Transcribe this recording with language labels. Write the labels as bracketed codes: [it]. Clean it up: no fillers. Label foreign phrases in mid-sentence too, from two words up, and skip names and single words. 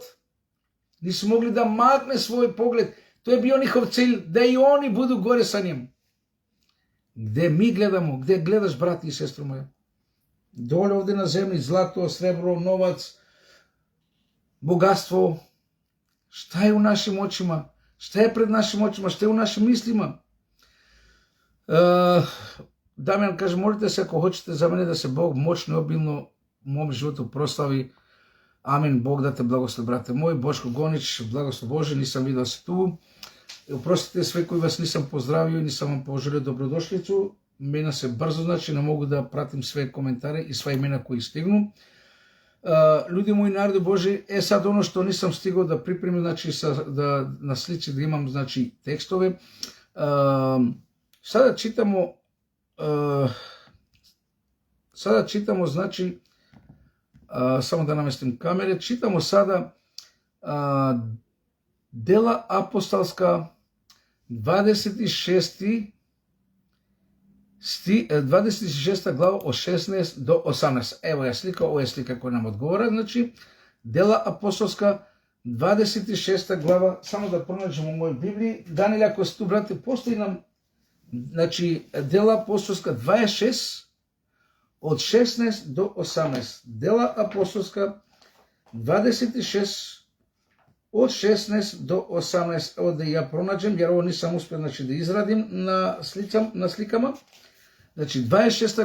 [sr] Nisu mogli da makne svoj pogled. To je bio njihov cilj, da i oni budu gore sa njim. Gde mi gledamo, gde gledaš, brati i sestro moja? Dole ovde na zemlji, zlato, srebro, novac, богатство, šta je u našim očima, šta je pred našim očima, šta je u našim mislima. Дамјан каже, молите се ако хочете за мене да се Бог мощно и обилно у мојом животу прослави. Амин. Бог да те благослови, брате мој. Бошко Гонич, благослов Боже, нисам видел се ту. Опростите све кои вас нисам поздравио и нисам вам пожелio добродошлицу. Мена се брзо, значи не могу да пратим све коментари и све имена кои стигну. Люди мои, народи Божи, сад оно што нисам стигал да припремим, значи да насличи да имам, значи, текстове. Sada čitamo, znači, samo da namestim kamere, čitamo sada Dela apostolska 26. 26. glava od 16 do 18. Evo je slika, ovo je slika koja nam odgovara, znači, Dela apostolska 26. glava, samo da pronađemo u mojoj Bibliji. Данијел, ако сте tu, брате, постои нам, значи, Дела апостолска 26 od 16 do 18. Dela apostolska 26 od 16 do 18. Evo da ja pronađem, jer ovo nisam uspio, znači, da izradim na slikama. Znači, 26.